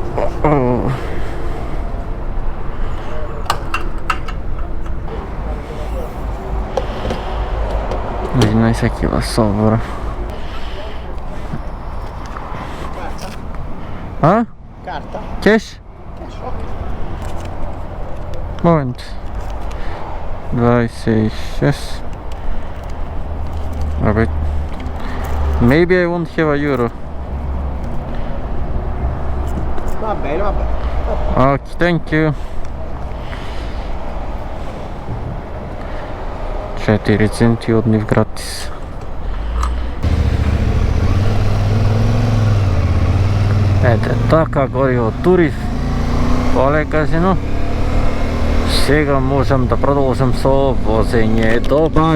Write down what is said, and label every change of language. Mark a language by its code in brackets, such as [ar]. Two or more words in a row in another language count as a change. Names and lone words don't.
[mk] 11 кила собора. А? Карта? Кеш? Кеш, окей. Момент. 26. Абе. [en] Maybe I won't have a euro. [it] Va bene, va bene. [en] Okay, thank you. [mk] 4 центи однив гратис. Ете, така гориво турив. Полека, сега можам да продолжам со возење до бар.